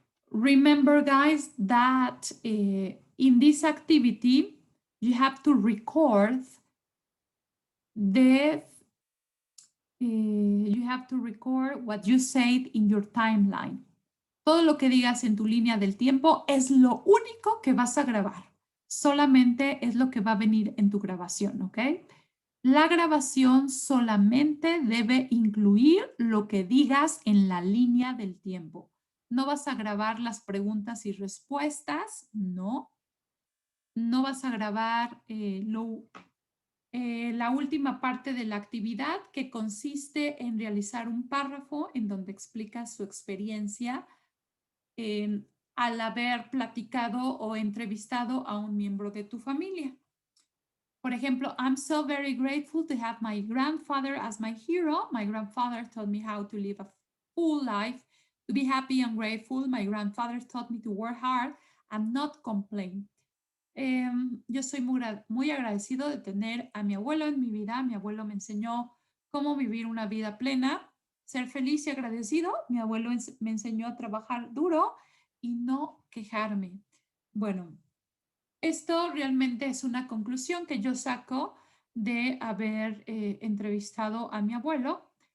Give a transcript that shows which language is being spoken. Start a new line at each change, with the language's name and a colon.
English: Remember, guys, that in this activity, you have to record what you said in your timeline.
Spanish: Todo lo que digas en tu línea del tiempo es lo único que vas a grabar. Solamente es lo que va a venir en tu grabación, ¿ok? La grabación solamente debe incluir lo que digas en la línea del tiempo. No vas a grabar las preguntas y respuestas, no. No vas a grabar la última parte de la actividad, que consiste en realizar un párrafo en donde explicas su experiencia al haber platicado o entrevistado a un miembro de tu familia. Por ejemplo,
English: I'm so very grateful to have my grandfather as my hero. My grandfather taught me how to live a full life, to be happy and grateful. My grandfather taught me to work hard and not complain.
Spanish: Yo soy muy agradecido de tener a mi abuelo en mi vida. Mi abuelo me enseñó cómo vivir una vida plena ser feliz y agradecido. Mi abuelo me enseñó a trabajar duro y no quejarme. Bueno, esto realmente es una conclusión que yo saco de haber entrevistado a mi abuelo.